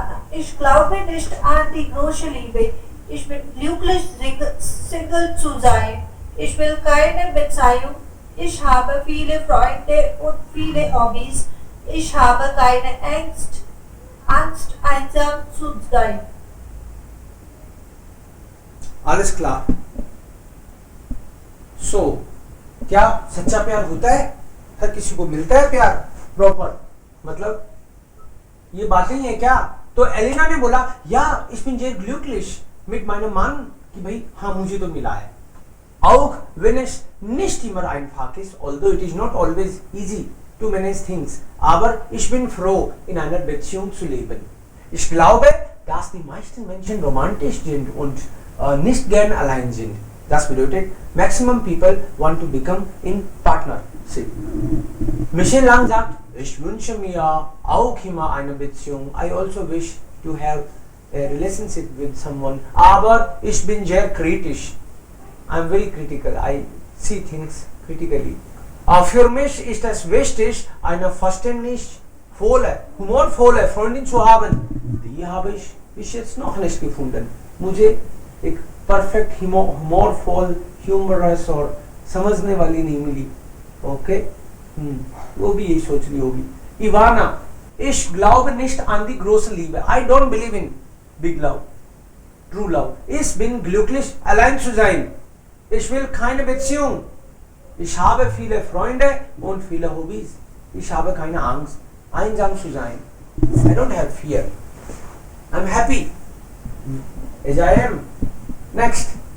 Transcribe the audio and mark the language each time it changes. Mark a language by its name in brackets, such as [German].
[German] Ich glaube nicht an die große Liebe. Ich bin glücklich, Single zu sein. Ich will keine Beziehung. Ich habe viele Freunde und viele Hobbys. Ich habe keine Angst, einsam zu sein. Alles klar. [Hindi] So, क्या सच्चा प्यार होता है? हर किसी को मिलता है प्यार प्रॉपर? मतलब ये बातें ही है क्या? तो एलिना ने बोला या [German] ich bin sehr glücklich mit meinem Mann, [Hindi] कि भाई हाँ मुझे तो मिला है. [German] Auch wenn es nicht immer einfach ist, [English] although it is not always easy to manage things, [German] aber ich bin froh, in einer Beziehung zu leben. Ich glaube, dass die meisten Menschen romantisch sind und nicht gern allein sind. Das bedeutet, [English] maximum people want to become in partnership. [German] Michel Lang sagt, ich wünsche mir auch immer eine Beziehung. [English] I also wish to have a relationship with someone. [German] Aber ich bin sehr kritisch. [English] I am very critical. I see things critically. [German] Für mich ist es wichtig, eine verständnisvolle, humorvolle Freundin zu haben. Die habe ich bis jetzt noch nicht gefunden. [Hindi] मुझे एक perfect [English] humorful, humorous [Hindi] और समझने वाली नहीं मिली. Okay वो भी यही सोच रही होगी. [German] Ivana, ich glaube nicht an die große Liebe. [English] I don't believe in big love, true love. [German] Ich bin glücklich, allein zu sein. Ich will keine Beziehung. Ich habe viele Freunde und viele Hobbys. Ich habe keine Angst, einsam zu sein. [English] I don't have fear. I'm happy as I am. Next.